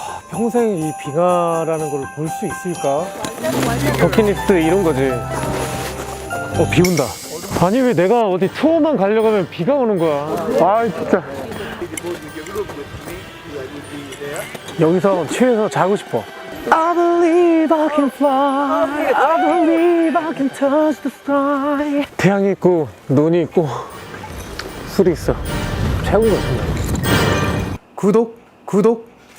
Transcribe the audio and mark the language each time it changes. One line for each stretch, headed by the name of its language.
Korean: 평생 이 빙하라는 걸 볼 수 있을까? 버킷리스트 이런 거지. 비 온다. 아니 왜 내가 어디 투어만 가려고 하면 비가 오는 거야. 아 진짜. 여기서 취해서 자고 싶어.
English: I believe I can fly. I believe I can touch the sky.
Korean: 태양이 있고 눈이 있고 술이 있어. 최고인 것 같은데. 구독.